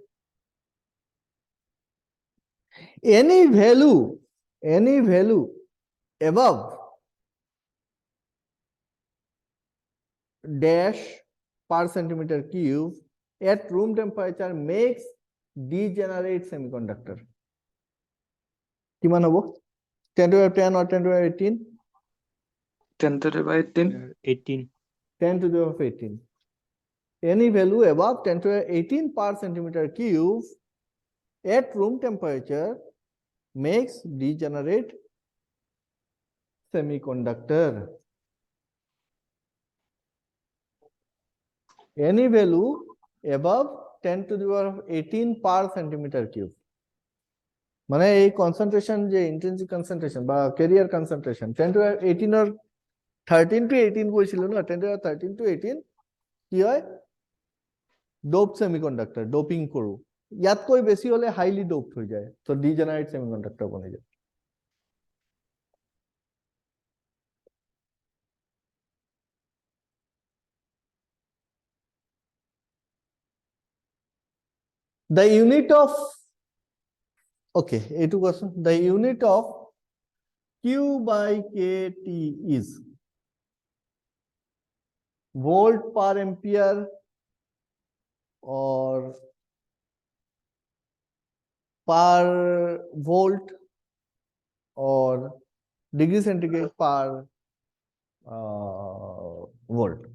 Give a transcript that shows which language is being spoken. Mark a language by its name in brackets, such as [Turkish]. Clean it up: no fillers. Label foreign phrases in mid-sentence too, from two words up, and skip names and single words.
[English] Any value above dash per centimeter cube at room temperature makes degenerate semiconductor. [Assamese] কিমান হ'ব? [English] 10 to the power 10 or 10 to the power 18? 10 to the power 18. 18. 10 to the power 18. Any value above 10 to the power 18 per centimeter cube at room temperature makes degenerate semiconductor. Any value above 10 to the power 18 per centimeter cube. [Assamese] মানে এই কনসেন্ট্রেশন যে [English] intrinsic concentration [Assamese] বা [English] carrier concentration 10 to the power 18 or 13 to 18 [Assamese] কৈছিল না [English] 10 to the power 13 to 18 [Assamese] কি হয় [English] dope semiconductor [Assamese] ডোপিং কৰো ইয়াতকৈ বেছি হলে [English] highly doped [Assamese] হৈ যায় তো [English] degenerate semiconductor [Assamese] বনি যায় [English] the unit of okay [Assamese] এইটো কোৱাচোন [English] the unit of q by kt is volt per ampere or per volt or degree centigrade per volt.